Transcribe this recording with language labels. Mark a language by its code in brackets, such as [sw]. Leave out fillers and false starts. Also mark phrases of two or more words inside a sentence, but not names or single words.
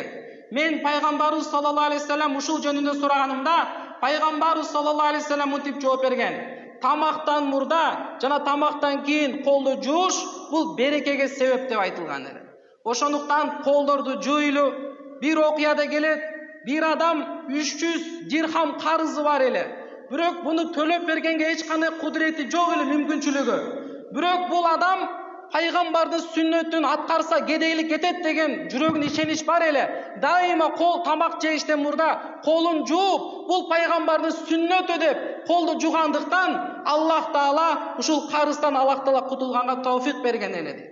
[ky] Мен пайгамбарыбыз [ar] صلى الله عليه وسلم [ky] ушул жөнүндө сураганымда, пайгамбарыбыз [ar] صلى الله عليه وسلم [ky] мынтип жооп берген: тамактан мурда жана тамактан кийин колду жууш бул берекеге себеп деп айтылган эле. Ошондуктан колдорду жуйлу. Бир окуяда келет: бир адам 300 дирхам карызы бар эле. Бирок буну төлөп бергенге эч кандай кудурети жок эле, мүмкүнчүлүгү. Бирок бул адам пайгамбардын сүннөтүн аткарса кедейлик кетет деген жүрөгүнө ишенич бар эле. Дайыма кол тамак жеиштен мурда колун жууп, бул пайгамбардын сүннөтү деп колду жугандыктан Аллах Таала ушул карыздан Аллах Таала кутулганга тауфик берген эле дейт.